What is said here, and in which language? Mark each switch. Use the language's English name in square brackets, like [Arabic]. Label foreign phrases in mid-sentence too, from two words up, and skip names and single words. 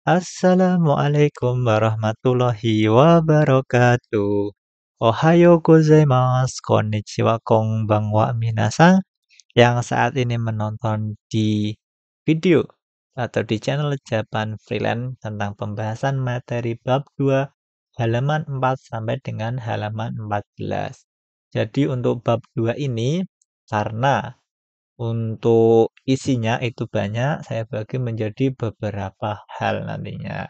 [Arabic] السلام عليكم ورحمة الله وبركاته. [Japanese] おはようございます、こんにちは、こんばんは、皆さん [Indonesian] yang saat ini menonton di video atau di channel Japan Freelance tentang pembahasan materi bab 2 halaman 4 sampai dengan halaman 14. Jadi untuk bab 2 ini karena untuk isinya itu banyak, saya bagi menjadi beberapa hal nantinya.